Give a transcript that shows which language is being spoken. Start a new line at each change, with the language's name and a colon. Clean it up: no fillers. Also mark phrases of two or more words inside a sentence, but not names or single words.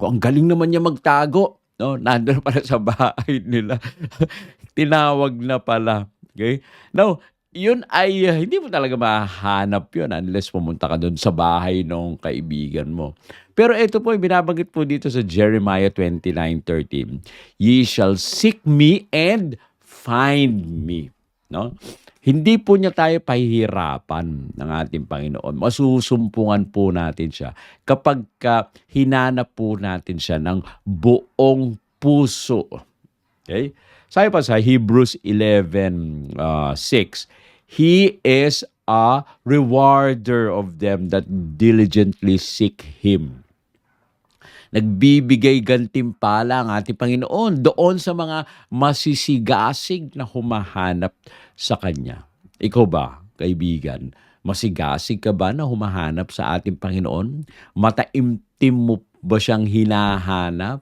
Filipino: Ang galing naman niya magtago. No? Nandun pala sa bahay nila. Tinawag na pala. Okay? Now, yun ay hindi mo talaga mahanap yun unless pumunta ka doon sa bahay ng kaibigan mo. Pero ito po, binabanggit po dito sa Jeremiah 29:13,
English: "Ye shall seek me and find me." No?
Filipino: Hindi po niya tayo pahihirapan ng ating Panginoon. Masusumpungan po natin siya kapag hinanap po natin siya ng buong puso. Okay? Sabi pa sa Hebrews 11:6,
English: "He is a rewarder of them that diligently seek Him."
Filipino: Nagbibigay gantimpala ang ating Panginoon doon sa mga masisigasig na humahanap sa Kanya. Ikaw ba, kaibigan, masigasig ka ba na humahanap sa ating Panginoon? Mataimtim mo ba siyang hinahanap?